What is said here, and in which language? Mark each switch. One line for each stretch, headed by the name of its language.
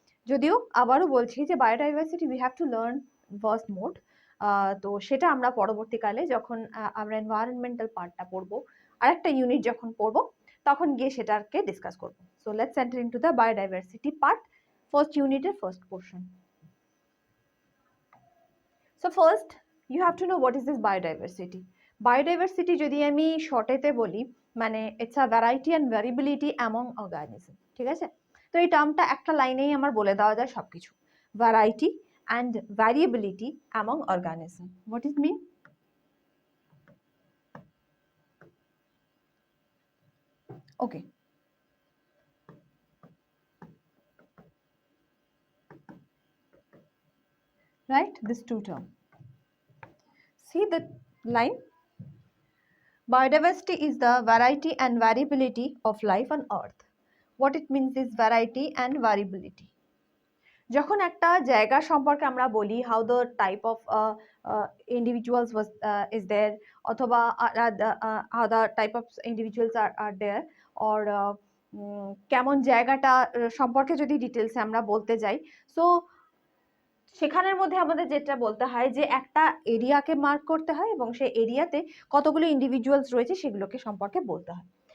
Bangla: যদিও আবারও বলছি যে biodiversity we have to learn first mode. তো সেটা আমরা পরবর্তীকালে যখন আমরা এনভায়রনমেন্টাল পার্টটা পড়বো, আরেকটা ইউনিট যখন পড়বো, তখন গিয়ে সেটাকে ডিসকাস করবো।
English: So let's enter into the biodiversity part, first ইউনিটের first portion. So first, you have to know what is this biodiversity. Biodiversity যদি আমি শর্টেতে বলি, মানে it's a variety and variability among organism, ঠিক আছে?
Bangla: তো এই টার্মটা একটা লাইনেই আমার বলে দেওয়া যায় সবকিছু।
English: Variety and variability among organism. What it mean? Okay. Right, this two term. See the line? Biodiversity is the variety and variability of life on earth. What it means is variety and variability.
Bangla: যখন একটা জায়গা সম্পর্কে আমরা বলি how the type of individuals was is there, অথবা how the type of individuals আর there, or কেমন জায়গাটা সম্পর্কে যদি ডিটেলসে আমরা বলতে যাই, সো সেখানের মধ্যে আমাদের যেটা বলতে হয় যে একটা এরিয়াকে মার্ক করতে হয় এবং সেই এরিয়াতে কতগুলো ইন্ডিভিজুয়ালস রয়েছে সেগুলোকে সম্পর্কে বলতে হয়।